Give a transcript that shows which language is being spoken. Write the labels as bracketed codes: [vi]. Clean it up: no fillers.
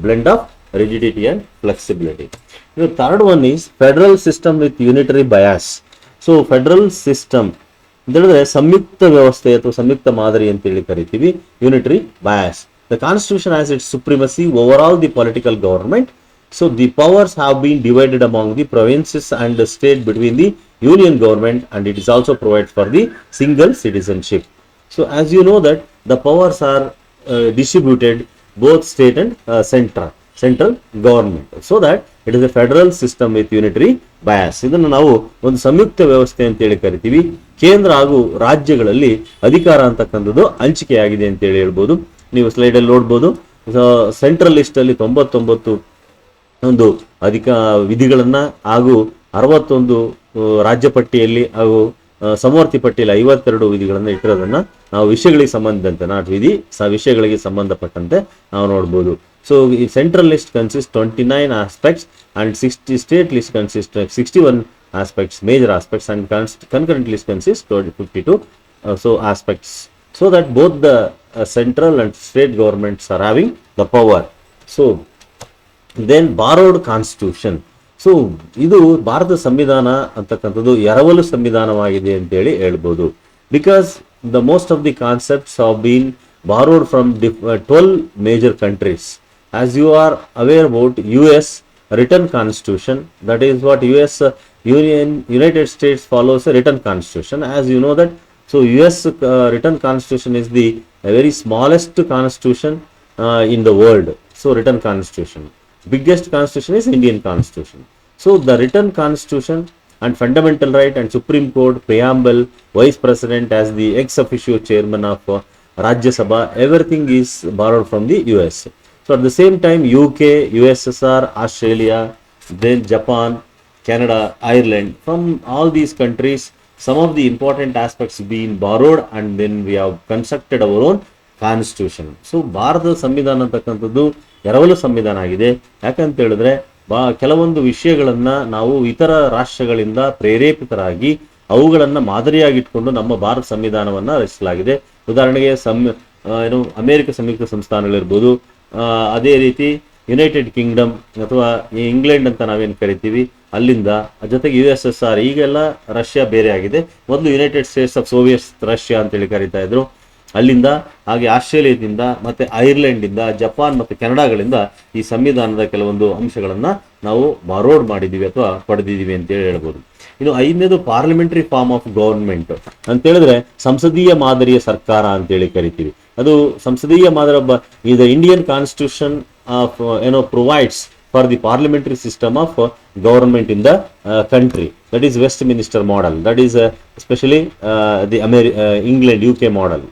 [en] Blend of rigidity and flexibility. ಇದು third one is federal system with unitary bias. [kn] So federal system ಅಂತ ಹೇಳಿದ್ರೆ ಸಂಯುಕ್ತ ವ್ಯವಸ್ಥೆ ಅಥವಾ ಸಂಯುಕ್ತ ಮಾದರಿ ಅಂತೇಳಿ ಕರಿತೀವಿ, unitary bias. [en] The constitution has its supremacy over all the political government. So the powers have been divided among the provinces and the state between the union government, and it is also provided for the single citizenship. So as you know that the powers are distributed both state and central government, so that it is a federal system with unitary bias. [kn] ಇದನ್ನು ನಾವು ಒಂದು ಸಂಯುಕ್ತ ವ್ಯವಸ್ಥೆ ಅಂತೇಳಿ ಕರಿತೀವಿ. ಕೇಂದ್ರ ಹಾಗೂ ರಾಜ್ಯಗಳಲ್ಲಿ ಅಧಿಕಾರ ಅಂತಕ್ಕಂಥದ್ದು ಹಂಚಿಕೆಯಾಗಿದೆ ಅಂತೇಳಿ ಹೇಳ್ಬೋದು. ನೀವು ಸ್ಲೈಡಲ್ಲಿ ನೋಡ್ಬೋದು, ಸೆಂಟ್ರಲ್ ಲಿಸ್ಟಲ್ಲಿ 99 ಒಂದು ಅಧಿಕ ವಿಧಿಗಳನ್ನ ಹಾಗೂ 61 ರಾಜ್ಯ ಪಟ್ಟಿಯಲ್ಲಿ ಹಾಗೂ ಸಮವರ್ತಿ ಪಟ್ಟಿಯಲ್ಲಿ 52 ವಿಧಿಗಳನ್ನು ಇಟ್ಟಿರೋದನ್ನ ನಾವು ವಿಷಯಗಳಿಗೆ ಸಂಬಂಧಿಸಿದಂತೆ ನಾಟ್ ವಿಧಿ ವಿಷಯಗಳಿಗೆ ಸಂಬಂಧಪಟ್ಟಂತೆ ನಾವು ನೋಡ್ಬೋದು. [en] So ಈ central list consist 29 aspects and 60 state list consist 61 aspects, major aspects, and concurrent list consists 52 aspects, so that both the central and state governments are having the power. So then borrowed constitution. [kn] So ಇದು ಭಾರತ ಸಂವಿಧಾನ ಅಂತಕ್ಕಂಥದ್ದು ಎರವಲು ಸಂವಿಧಾನವಾಗಿದೆ ಅಂತೇಳಿ ಹೇಳ್ಬೋದು. [en] Because the most of the concepts have been borrowed from 12 major countries. As you are aware about US written constitution, that is what US United States follows a written constitution, as you know that. So US written constitution is the very smallest constitution in the world. So written constitution, biggest constitution is Indian constitution. So the written constitution and fundamental right and Supreme Court preamble, vice president as the ex officio chairman of Rajya Sabha, everything is borrowed from the US. So at the same time UK, USSR, Australia, then Japan, Canada, Ireland, from all these countries some of the important aspects being borrowed, and then we have constructed our own constitution. [kn] So ಭಾರತದ ಸಂವಿಧಾನ ಅಂತಕ್ಕಂಥದ್ದು ಎರವಲು ಸಂವಿಧಾನ ಆಗಿದೆ. ಯಾಕಂತ ಹೇಳಿದ್ರೆ ಕೆಲವೊಂದು ವಿಷಯಗಳನ್ನ ನಾವು ಇತರ ರಾಷ್ಟ್ರಗಳಿಂದ ಪ್ರೇರೇಪಿತರಾಗಿ ಅವುಗಳನ್ನ ಮಾದರಿಯಾಗಿಟ್ಕೊಂಡು ನಮ್ಮ ಭಾರತ ಸಂವಿಧಾನವನ್ನ ರಚಿಸಲಾಗಿದೆ. ಉದಾಹರಣೆಗೆ ಅಮೆರಿಕ ಸಂಯುಕ್ತ ಸಂಸ್ಥಾನಗಳಿರ್ಬೋದು, ಅದೇ ರೀತಿ ಯುನೈಟೆಡ್ ಕಿಂಗ್ಡಮ್ ಅಥವಾ ಇಂಗ್ಲೆಂಡ್ ಅಂತ ನಾವೇನು ಕರಿತೀವಿ ಅಲ್ಲಿಂದ, ಜೊತೆಗೆ USSR, ಈಗೆಲ್ಲ ರಷ್ಯಾ ಬೇರೆ ಆಗಿದೆ. ಮೊದಲು United States of Soviet Russia ಅಂತೇಳಿ ಕರಿತಾ ಇದ್ರು, ಅಲ್ಲಿಂದ, ಹಾಗೆ ಆಸ್ಟ್ರೇಲಿಯಾದಿಂದ, ಮತ್ತೆ ಐರ್ಲೆಂಡಿಂದ, ಜಪಾನ್ ಮತ್ತು ಕೆನಡಾಗಳಿಂದ ಈ ಸಂವಿಧಾನದ ಕೆಲವೊಂದು ಅಂಶಗಳನ್ನ ನಾವು ಬಾರೋಡ್ ಮಾಡಿದೀವಿ ಅಥವಾ ಪಡೆದಿದ್ದೀವಿ ಅಂತೇಳಿ ಹೇಳ್ಬೋದು. ಇನ್ನು 5ನೇದು ಪಾರ್ಲಿಮೆಂಟರಿ ಫಾರ್ಮ್ ಆಫ್ ಗವರ್ಮೆಂಟ್ ಅಂತ ಹೇಳಿದ್ರೆ ಸಂಸದೀಯ ಮಾದರಿಯ ಸರ್ಕಾರ ಅಂತೇಳಿ ಕರಿತೀವಿ. ಅದು ಸಂಸದೀಯ ಮಾದರಿ ಇದು [en] Indian constitution of provides for the parliamentary system of government in the country, that is Westminster model, that is especially the England UK model.